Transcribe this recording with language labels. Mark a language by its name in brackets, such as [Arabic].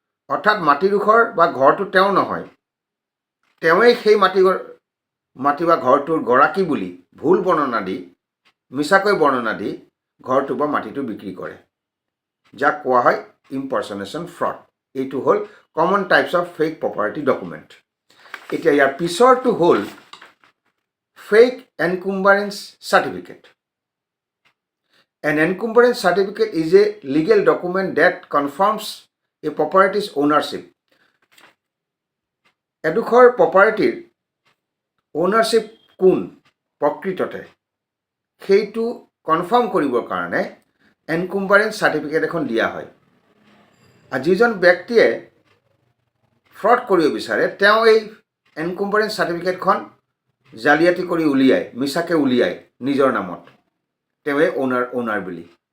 [Assamese] অৰ্থাৎ মাটিডোখৰ বা ঘৰটো তেওঁ নহয়, তেওঁৱেই সেই মাটি বা ঘৰটোৰ গৰাকী বুলি ভুল বৰ্ণনা দি মিছাকৈ বৰ্ণনা দি ঘৰটো বা মাটিটো বিক্ৰী কৰে, যাক কোৱা হয় ইম্পাৰ্চনেশ্যন ফ্ৰড। এইটো হ'ল common types of fake property document. এতিয়া ইয়াৰ পিছৰটো হ'ল fake এনকুম্বাৰেঞ্চ certificate. [English] An encumbrance certificate is a legal document that confirms a property's ownership. [Assamese] এডোখৰ প্ৰপাৰ্টিৰ অ'নাৰশ্বিপ কোন প্ৰকৃততে সেইটো কনফাৰ্ম কৰিবৰ কাৰণে এনকুম্বাৰেঞ্চ চাৰ্টিফিকেট এখন দিয়া হয়। আৰু যিজন ব্যক্তিয়ে ফ্ৰড কৰিব বিচাৰে তেওঁ এই এনকুম্বাৰেঞ্চ চাৰ্টিফিকেটখন জালিয়াতি কৰি উলিয়ায়, মিছাকৈ উলিয়ায় নিজৰ নামত, তেওঁৱে অ'নাৰ বুলি।